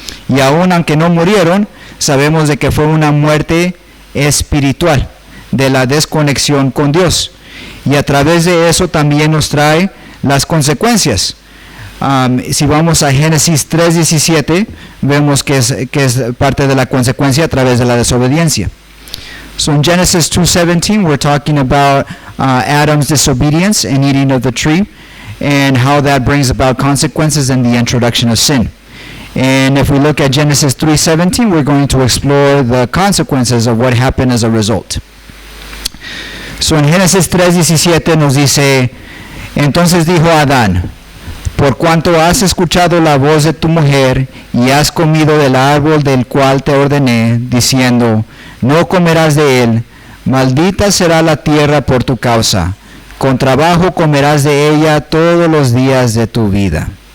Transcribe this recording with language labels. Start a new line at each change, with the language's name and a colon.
Spanish: Y aún aunque no murieron, sabemos de que fue una muerte espiritual, de la desconexión con Dios. Y a través de eso también nos trae las consecuencias. Si vamos a Génesis 3:17, vemos que es parte de la consecuencia a través de la desobediencia.
English: So in Genesis 2:17, we're talking about Adam's disobedience and eating of the tree, and how that brings about consequences in the introduction of sin. And if we look at Genesis 3:17, we're going to explore the consequences of what happened as a result.
Spanish: So en Génesis 3:17 nos dice, entonces dijo Adán, por cuanto has escuchado la voz de tu mujer y has comido del árbol del cual te ordené, diciendo, no comerás de él, maldita será la tierra por tu causa, con trabajo comerás de ella todos los días de tu vida.